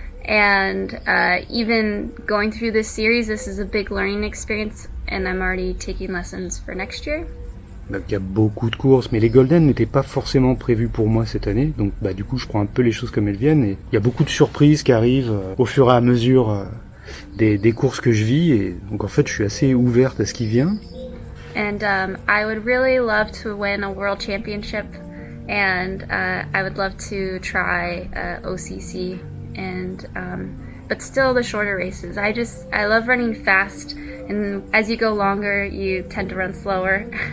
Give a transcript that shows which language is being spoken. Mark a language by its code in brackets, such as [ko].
[en] And even going through this series, this is a big learning experience, and I'm already taking lessons for next year. [fr] Donc il y a beaucoup de courses, mais les Golden n'étaient pas forcément prévus pour moi cette année, donc du coup je prends un peu les choses comme elles viennent, et il y a beaucoup de surprises qui arrivent au fur et à mesure des courses que je vis, et donc en fait je suis assez ouverte à ce qui vient. [en] And I would really love to win a world championship, and I would love to try OCC. And but still the shorter races. I love running fast, and as you go longer you tend to run slower.